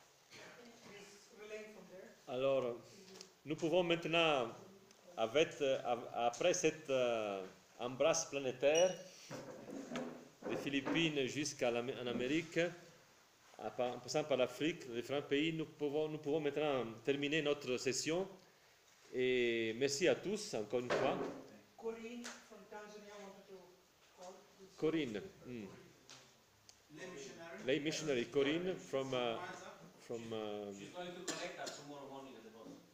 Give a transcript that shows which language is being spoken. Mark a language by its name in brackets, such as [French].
[English] He's relaying from there. [French] Alors, nous pouvons maintenant, après cette embrasse planétaire, des Philippines jusqu'à en Amérique, en passant par l'Afrique, les différents pays, nous pouvons maintenant terminer notre session. Et merci à tous, encore une fois. [English] Corinne from Tanzania wanted to call. Corinne. Lay missionary Corinne from She's going to connect us tomorrow morning at the bus.